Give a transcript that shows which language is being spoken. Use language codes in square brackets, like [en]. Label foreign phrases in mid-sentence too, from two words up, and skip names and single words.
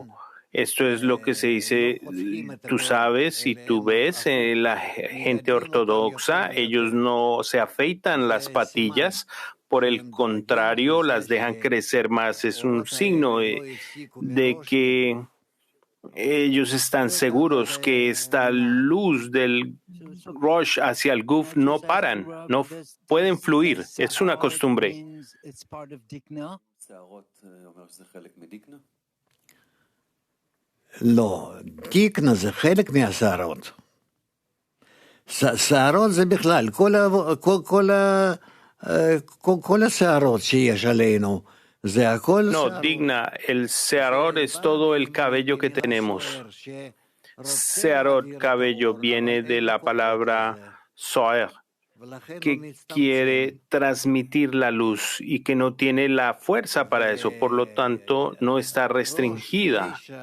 [es] Esto es lo que se dice, tú sabes y tú ves, la gente ortodoxa, ellos no se afeitan las patillas, por el contrario, las dejan crecer más. Es un signo de que ellos están seguros que esta luz del Rosh hacia el Guf no paran, no pueden fluir. Es una costumbre. [he] לא, דיקנה זה חלק מהשערות. שערות זה בכלל, כל השערות שיש עלינו. [es] No, digna, el searot es todo el cabello que tenemos. Searot, cabello, viene de la palabra soer, que quiere transmitir la luz y que no tiene la fuerza para eso, por lo tanto no está restringida.